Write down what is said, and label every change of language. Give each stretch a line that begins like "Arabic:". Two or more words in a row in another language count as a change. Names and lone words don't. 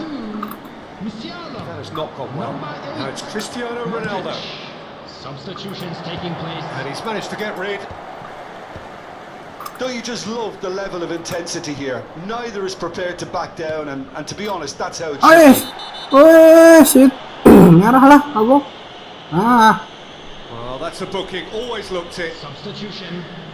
English: 42. Musiala. That has not gone well. Number 8. Now it's Cristiano Ronaldo. Substitutions taking place. And he's managed to get rid. Don't you just love the level of intensity here? Neither is prepared to back down, and to be honest, that's how it should Ayo, be.
Sundanese: weh, shit, ngarah lah, abok.
English: Ah, Well, that's a booking. Always looked it. Substitution.